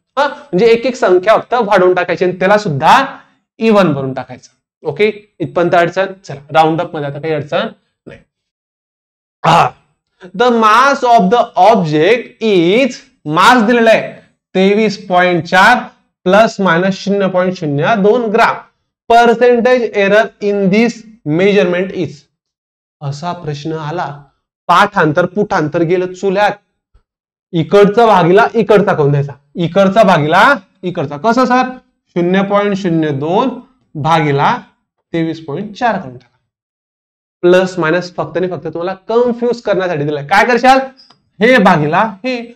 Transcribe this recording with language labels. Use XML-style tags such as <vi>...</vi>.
<mr>हा म्हणजे एक एक संख्या फक्त वाढवून टाकायची आणि त्याला सुद्धा इव्हन भरून टाकायचं. ओके, इथपर्यंत अडचण? चला राऊंड अप मध्ये आता काही अडचण नाही.</mr> <en>the mass of the object is, mass</en> <mr>दिलेला आहे</mr> <en>23.4 plus minus 0.02 gram. Percentage error in this measurement is.</en> <mr>असा प्रश्न आला, पाठांतर पुठांतर गेलं चुल्यात. इकडचा भागीला इकडचा करून द्यायचा, इकडचा भागीला इकडचा. कसं सर? 0.02 भागीला 23.4 करून टाका. प्लस मायनस फक्त आणि फक्त तुम्हाला कन्फ्युज करण्यासाठी दिलाय. काय करशाल? हे भागीला हे.</mr>